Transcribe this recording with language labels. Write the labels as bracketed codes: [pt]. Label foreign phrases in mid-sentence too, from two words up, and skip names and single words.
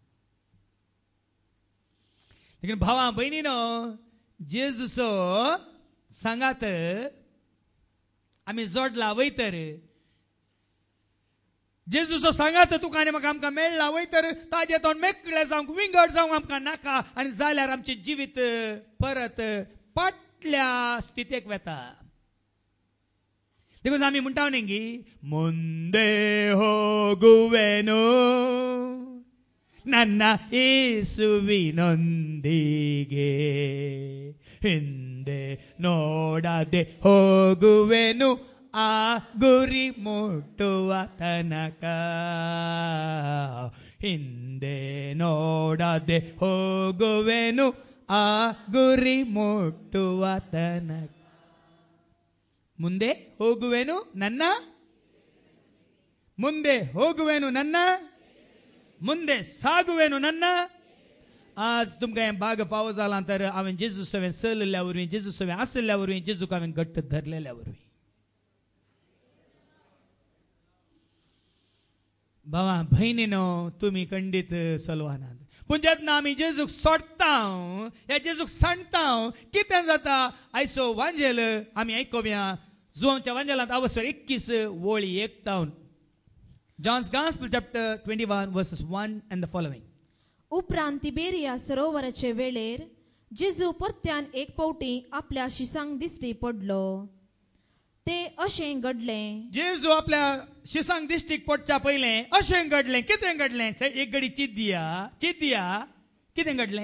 [kok] देखीन भावा भयणीनो जेजूचो सांगात आमी जोडला वयतर जेजूचो सांगात तुका आनी म्हाका आमकां मेळ्ळा वयतर ताजे तोंड मेकळे जावंक विंगड जावंक आमकां नाका आनी जाल्यार आमचें जिवीत परत फाटल्या स्थितीक वेता. देखून आमी म्हणटा न्ही [kn] ಮುಂದೆ ಹೋಗುವೆನು ನನ್ನ ಯೇಸುವಿನೊಂದಿಗೆ ಹಿಂದೆ ನೋಡದೆ ಹೋಗುವೆನು ಆ ಗುರಿ ಮುಟ್ಟುವ ತನಕ ಹಿಂದೆ ನೋಡದೆ ಹೋಗುವೆನು ಆ ಗುರಿ ಮುಟ್ಟುವ ತನಕ. ಮುಂದೆ ಹೋಗುವೆನು ನನ್ನ ಮುಂದೆ ಹೋಗುವೆನು ನನ್ನ ಮುಂದೆ ಸಾಗುವೆನು ನನ್ನ [kok] आज तुमकां हें भाग फावो जालां तर हांवें जेजू सवें चलल्या वरवीं जेजू सवें आसल्या वरवीं जेजूक हांवें घट्ट धरलेल्या वरवीं. भावा भयणीनो तुमी खंडीत चलवानात. पूण जेन्ना आमी जेजूक सोडटा ह्या जेजूक सांडटा कितें जाता आयचो वांजेल आमी आयकोवया. जुवांच्या वांजेलांत अवसर 21 वळी 1 [en] John's Gospel chapter 21 verses 1 and the following. [kok] उपरांत तिबेरिया सरोवराचे वेळेर जेजू परत्यान एक पावटी आपल्या शिसांक दिश्टी पडलो. ते अशें घडलें. जेजू आपल्या शिसांक दिश्टीक पडच्या पयलें अशें घडलें. कितें घडलें एक घडी चित दिया कितें घडलें.